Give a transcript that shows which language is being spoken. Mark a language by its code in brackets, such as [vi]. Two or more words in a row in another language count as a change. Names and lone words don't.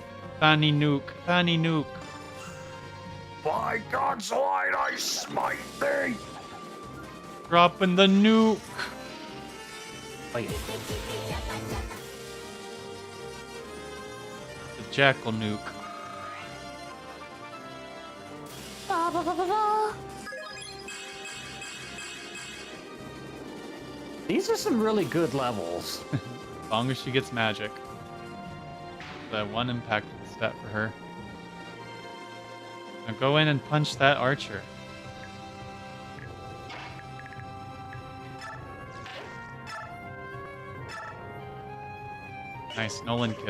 [en] Fanny nuke. Fanny nuke. By God's light, I smite thee! Dropping the nuke. Wait. The jackal nuke. Ba, ba, ba, ba, ba. These are some really good levels. As long as she gets magic. That one impact stat for her. Now go in and punch that archer. Nice, Nolan kill.